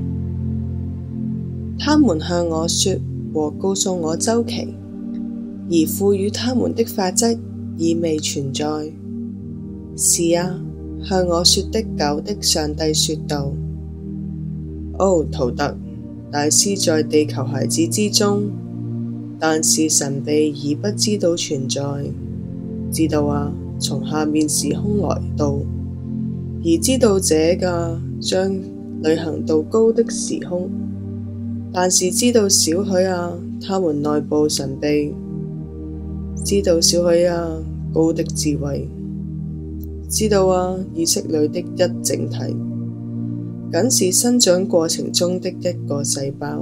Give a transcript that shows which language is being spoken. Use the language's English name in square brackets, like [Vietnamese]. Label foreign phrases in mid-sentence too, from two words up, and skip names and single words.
[Chinese] 他們向我說和告訴我週期，而賦予他們的法則已未存在。是啊，向我說的久的上帝說道：哦，圖特，大師在地球孩子之中，但是神秘而不知道存在。知道啊，從下面時空來到，而知道這個將旅行到高的時空，但是知道少許啊，他們內部神秘，知道少許啊，高的智慧，知道啊，意識裏的一整體，僅是生長過程中的一個細胞。